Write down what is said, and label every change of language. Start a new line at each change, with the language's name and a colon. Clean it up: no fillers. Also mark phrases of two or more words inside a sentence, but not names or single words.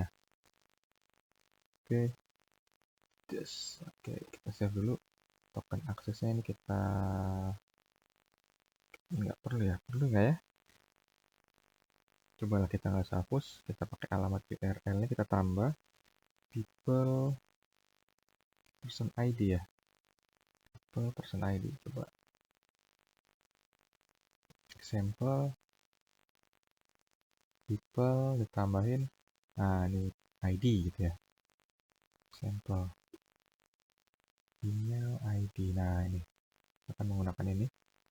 Indonesian: Oke. Oke, kita save dulu. Token aksesnya ini kita nggak perlu ya, perlu nggak ya? Cobalah kita nggak usah hapus, kita pakai alamat URL-nya kita tambah
English: people person ID
Indonesian: ya.
English: People person ID,
Indonesian: coba
English: example people
Indonesian: ditambahin, nah ini ID gitu ya,
English: example email ID.
Indonesian: Nah, ini akan menggunakan ini.